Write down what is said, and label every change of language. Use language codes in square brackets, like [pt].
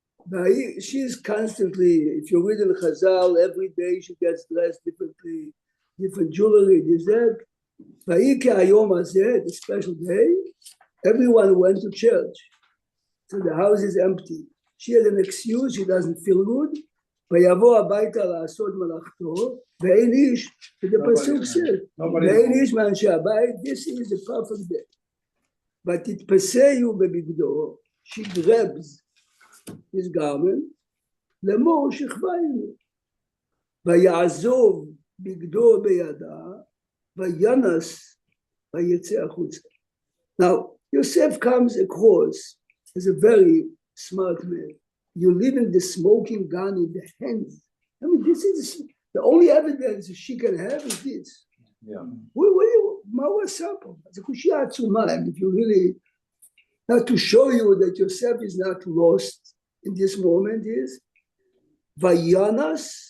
[en] Now, she's constantly, if you read in Chazal, every day she gets dressed differently, different jewelry, this, that. Vayike Hayom Hazeh, the special day, everyone went to church. So the house is empty. She has an excuse, she doesn't feel good. [he] ויבוא הביתה לעשות מלאכתו, ואין איש, [en] the pasuk says, [he] ואין איש מאנשי הבית, [en] this is the perfect day. [he] ותתפסהו בבגדו, [en] she grabs his garment, [he] לאמור שכבה עימו. ויעזוב בגדו בידה, וינס ויצא החוצה. [en] Now, Yosef comes across as a very smart man. You're leaving the smoking gun in the hands. I mean, this is the only evidence she can have is this. Yeah. What's up? And if you really, not to show you that Yosef is not lost in this moment is Vayanas.